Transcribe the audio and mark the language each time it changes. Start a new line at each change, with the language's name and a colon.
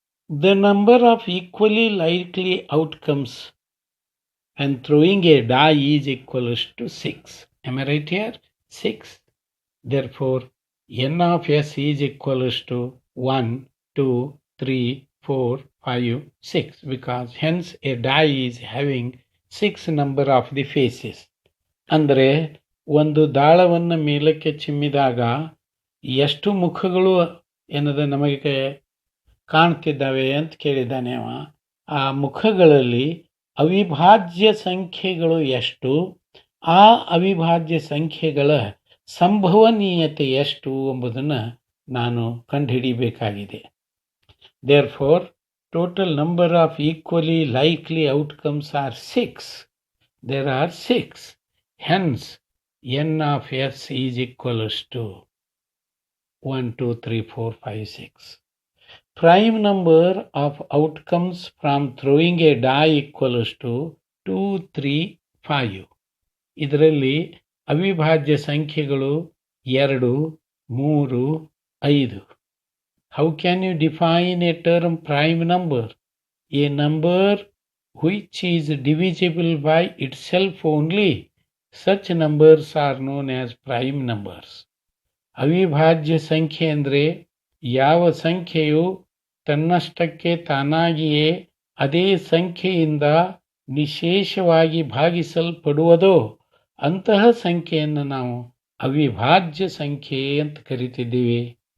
English: The number of equally likely outcomes when throwing a die is equals to 6. Am I right here? 6. Therefore, n of S is equals to 1, 2, 3, 4, 5, 6 because hence a die is having 6 number of the faces.
Kannada: ಅಂದರೆ ಒಂದು ದಾಳವನ್ನು ಮೇಲಕ್ಕೆ ಚಿಮ್ಮಿದಾಗ ಎಷ್ಟು ಮುಖಗಳು ಏನದ ನಮಗೆ ಕಾಣ್ತಿದ್ದಾವೆ ಅಂತ ಕೇಳಿದ್ದಾನೆ ಅವ. ಆ ಮುಖಗಳಲ್ಲಿ ಅವಿಭಾಜ್ಯ ಸಂಖ್ಯೆಗಳು ಎಷ್ಟು, ಆ ಅವಿಭಾಜ್ಯ ಸಂಖ್ಯೆಗಳ ಸಂಭವನೀಯತೆ ಎಷ್ಟು ಎಂಬುದನ್ನು ನಾನು ಕಂಡುಹಿಡಿಯಬೇಕಾಗಿದೆ.
English: Therefore, total number of equally likely outcomes are 6. There are 6. Hence, n of S is equals to 1, 2, 3, 4, 5, 6. prime number of outcomes from throwing a die equals to 2, 3, 5.
Kannada: ಇದರಲ್ಲಿ ಅವಿಭಾಜ್ಯ ಸಂಖ್ಯೆಗಳು 2, 3, 5.
English: How can you define a term prime number? A number which is divisible by itself only. Such numbers are known as prime numbers.
Kannada: ಅವಿಭಾಜ್ಯ ಸಂಖ್ಯೆ ಅಂದರೆ ಯಾವ ಸಂಖ್ಯೆಯು ತನ್ನಷ್ಟಕ್ಕೆ ತಾನಾಗಿಯೇ ಅದೇ ಸಂಖ್ಯೆಯಿಂದ ನಿಶೇಷವಾಗಿ ಭಾಗಿಸಲ್ಪಡುವುದೋ ಅಂತಹ ಸಂಖ್ಯೆಯನ್ನು ನಾವು ಅವಿಭಾಜ್ಯ ಸಂಖ್ಯೆ ಅಂತ ಕರಿತಿದ್ದೀವಿ.